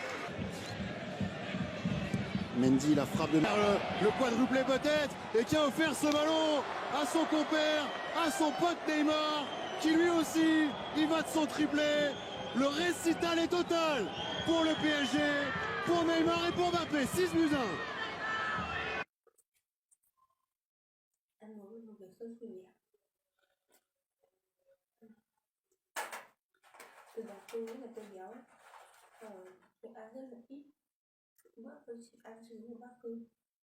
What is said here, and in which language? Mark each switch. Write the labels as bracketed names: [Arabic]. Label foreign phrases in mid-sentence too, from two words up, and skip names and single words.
[French] Mendy, la frappe de le quadruplé peut-être, et qui a offert ce ballon à son compère, à son pote Neymar, qui lui aussi, il va de son triplé. Le récital est total pour le PSG, pour Neymar et pour Mbappé. 6 buts à 1. [Vietnamese] Ăn uống một việc sân khủi nhỉ. Từ đó tôi nghĩ là tôi béo. Tôi ăn rất là ít. Bữa tôi chỉ ăn chỉ một bát cơm.